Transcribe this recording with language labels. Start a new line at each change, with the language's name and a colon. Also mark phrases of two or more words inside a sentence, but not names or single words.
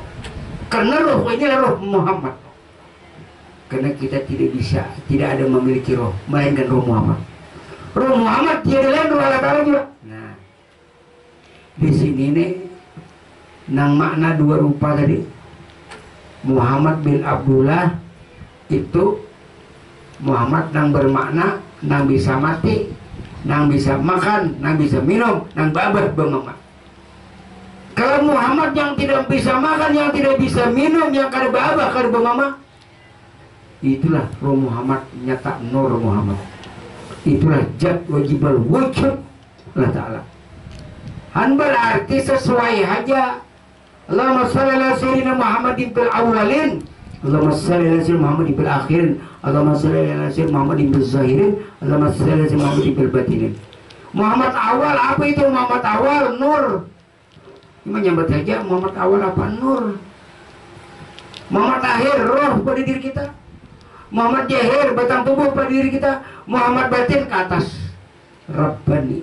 Banjar: Karena roh ini adalah roh Muhammad. Karena kita tidak bisa, tidak ada memiliki roh melainkan roh Muhammad. Roh Muhammad tiada lain roh Allah Ta'ala juga. Nah, di sini nih nang makna dua rupa tadi. Muhammad bin Abdullah itu Muhammad nang bermakna nang bisa mati, nang bisa makan, nang bisa minum, nang babah bemama. Kalau Muhammad yang tidak bisa makan, yang tidak bisa minum, yang kada babah, kada bemama, itulah roh Muhammad, nyata nur Muhammad. Itulah
Arabic: ذات واجب الوجود
Banjar: Allah Ta'ala. Han berarti sesuai aja.
Arabic: اللهم صل على سيدنا محمد بالأولين، اللهم صل على سيدنا محمد بالآخرين، اللهم صل على سيدنا محمد بالظاهرين، اللهم صل على سيدنا محمد بالباطنين.
Banjar: Muhammad awal, apa itu Muhammad awal? Nur. Menyambat saja Muhammad awal apa? Nur. Muhammad akhir roh pada diri kita. Muhammad jahir batang tubuh pada diri kita. Muhammad batin ke atas Rabbani.